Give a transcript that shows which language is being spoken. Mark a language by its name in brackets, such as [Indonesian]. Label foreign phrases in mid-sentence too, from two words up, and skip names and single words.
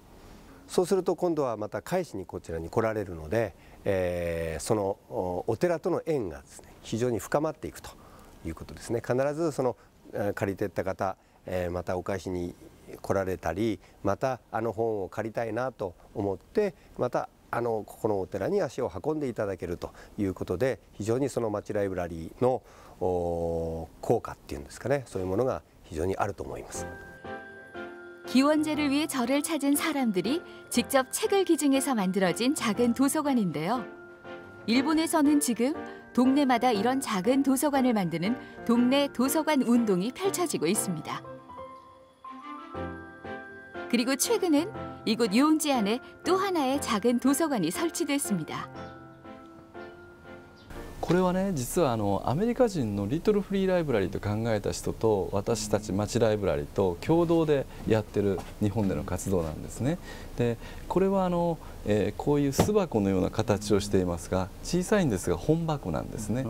[Japanese] そうすると今度はまた返しにこちらに来られるので、そのお寺との縁がですね非常に深まっていくということですね。必ずその借りていった方、またお返しに来られたり、また本を借りたいなと思ってまたここのお寺に足を運んでいただけるということで、非常にその町ライブラリーの効果っていうんですかね、そういうものが非常にあると思います。 [Korean] 기원제를 위해 절을 찾은 사람들이 직접 책을 기증해서 만들어진 작은 도서관인데요. 일본에서는 지금 동네마다 이런 작은 도서관을 만드는 동네 도서관 운동이 펼쳐지고 있습니다. 그리고 최근엔 이곳 요운지안에 또 하나의 작은 도서관이 설치됐습니다. [Japanese] これはね実はアメリカ人のリトルフリーライブラリーと考えた人と私たち町ライブラリーと共同でやってる日本での活動なんですね。でこれはこういう巣箱のような形をしていますが小さいんですが本箱なんですね。